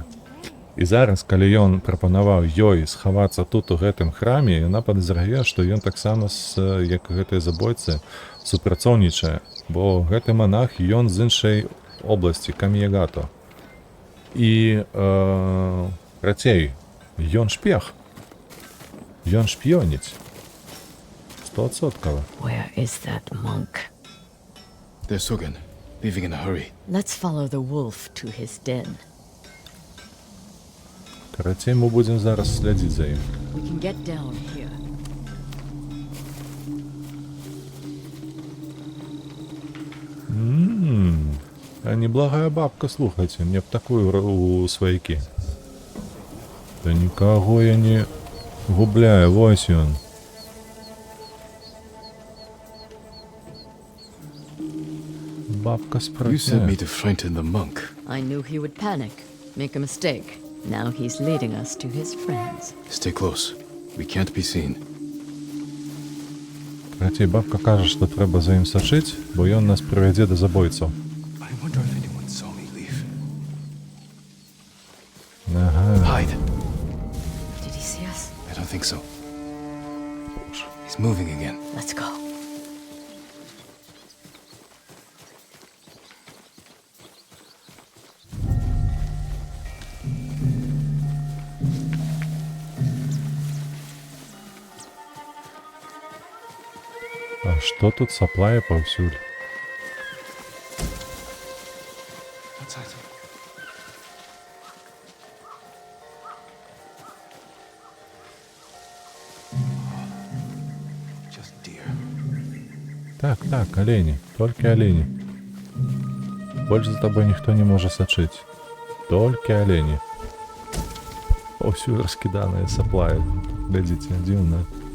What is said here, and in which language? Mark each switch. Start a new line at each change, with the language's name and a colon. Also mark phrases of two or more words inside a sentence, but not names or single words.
Belarusian: І зараз, калі ён прапанаваў ёй схавацца тут у гэтым храме, яна падазрае, што ён таксама як гэтыя забойцы супрацоўнічае, бо гэты монах ён з іншай обласці Каміягато. І рацей, ён шпех. Ён шпіёніць. 100%.
English: Where is that monk? There's Sogen, leaving in a hurry. Let's follow the wolf to his den.
Belarusian: Карацей, мы будзем зараз слядзіць за ім.
English: We can get down here.
Belarusian: А неблагая бабка, слухайте, мне б такую у сваякі. Да никого я не губляю, вось ён. Бабка
English: You sent me
Belarusian: спрытная.
English: to frighten the monk. I knew he would panic, make a mistake. Now he's leading us to his friends. Stay close. We can't be seen.
Belarusian: Карацей, бабка кажа, што трэба за ім сачыць, бо ён нас прывядзе да забойцаў.
English: I wonder if anyone saw me leave.
Belarusian: Ага.
English: Hide. Did he see us? I don't think so. He's moving again. Let's go.
Belarusian: А што тут саплае паўсюль?
English: Outside. Just deer.
Belarusian: Так, олені, толькі олені. Больш за табой ніхто не можа сачыць. Толькі олені. Паўсюль раскіданыя саплае. Глядзіце, дзіўна.